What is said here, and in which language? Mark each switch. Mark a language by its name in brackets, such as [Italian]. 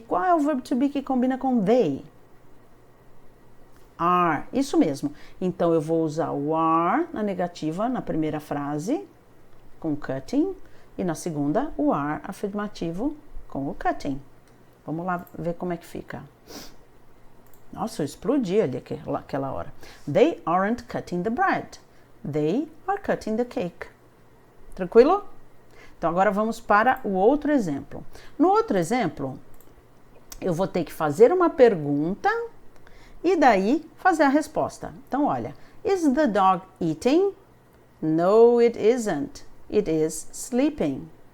[Portuguese] Qual é o verb to be que combina com they? Are, isso mesmo. Então, eu vou usar o are na negativa, na primeira frase, com cutting, e na segunda, o are afirmativo com o cutting. Vamos lá ver como é que fica. Nossa, eu explodi ali aquela hora. [English] They aren't cutting the bread. They are cutting the cake. [Portuguese] Tranquilo? Então, agora vamos para o outro exemplo. No outro exemplo, eu vou ter que fazer uma pergunta e daí fazer a resposta. Então, olha. [English] Is the dog eating? No, it isn't. It is sleeping.